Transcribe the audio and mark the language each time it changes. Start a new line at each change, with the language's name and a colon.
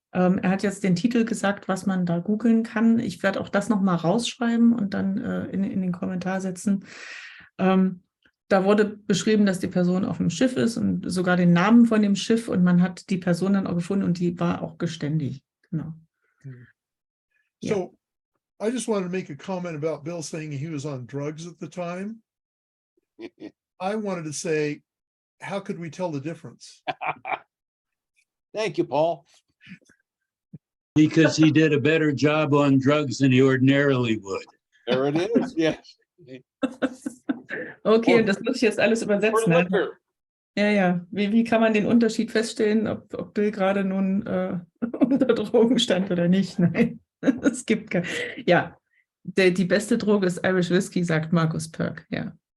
German: Er hat jetzt den Titel gesagt, was man da googeln kann. Ich werde auch das nochmal rausschreiben und dann in den Kommentar setzen. Da wurde beschrieben, dass die Person auf dem Schiff ist und sogar den Namen von dem Schiff, und man hat die Person dann auch gefunden und die war auch geständig. Genau.
English: So I just wanted to make a comment about Bill saying he was on drugs at the time. I wanted to say, how could we tell the difference? Thank you, Paul. Because he did a better job on drugs than he ordinarily would. There it is, yes.
German: Okay, das muss ich jetzt alles übersetzen.
English: Or liquor. Ja.
German: Wie kann man den Unterschied feststellen, ob Bill gerade nun unter Drogen stand oder nicht? Nein, es gibt kein. Ja, die beste Droge ist Irish Whiskey, sagt Markus Perk, ja.